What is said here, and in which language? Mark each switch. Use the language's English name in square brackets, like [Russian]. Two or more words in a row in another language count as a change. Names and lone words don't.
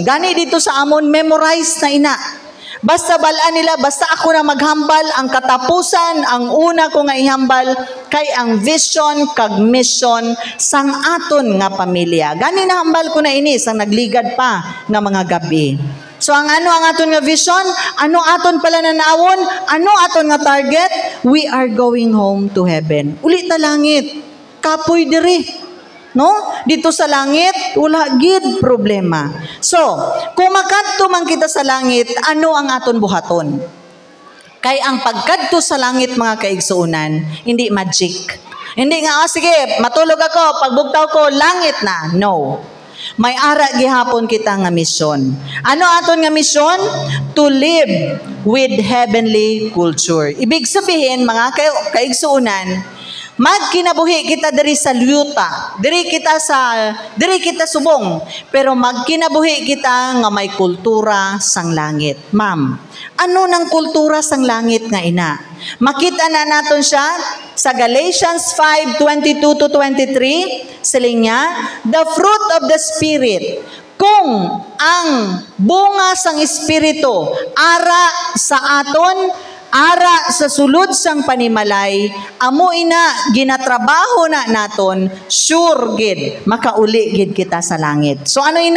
[Hiligaynon] Gani dito sa amon, memorize na ina. Basta balaan nila, basta ako na maghambal, ang katapusan, ang una ko nga ihambal, kay ang vision kag mission sang aton nga pamilya. Gani na hambal ko na ini, sang nagligad pa nga mga gabi. So ang ano ang aton nga vision? Ano aton pala nanawon? Ano aton nga target? [English] We are going home to heaven. [Hiligaynon] Uli ta langit. Kapoy diri. No? Dito sa langit, wala gid problema. So, kung makadto man kita sa langit, ano ang aton buhaton? Kay ang pagkadto sa langit, mga kaigsuunan, hindi magic. Hindi nga, sige, matulog ako, pagbugtaw ko, langit na. No. May ara gihapon kita nga misyon. Ano aton nga misyon? [English] To live with heavenly culture. [Filipino] Ibig sabihin, [Hiligaynon] mga kaigsuunan, magkinabuhi kita diri sa luyuta, diri kita subong, pero magkinabuhi kita nga may kultura sang langit. Ma'am, ano nang kultura sang langit nga ina? Makita na naton siya sa Galatians 5:22-23, siling niya, [English] the fruit of the Spirit. [Hiligaynon] Kung ang bunga sang Espiritu ara sa aton, ara sa sulod sang panimalay, amo ina ginatrabaho na naton, sure gid makauli gid kita sa langit. So ano ina?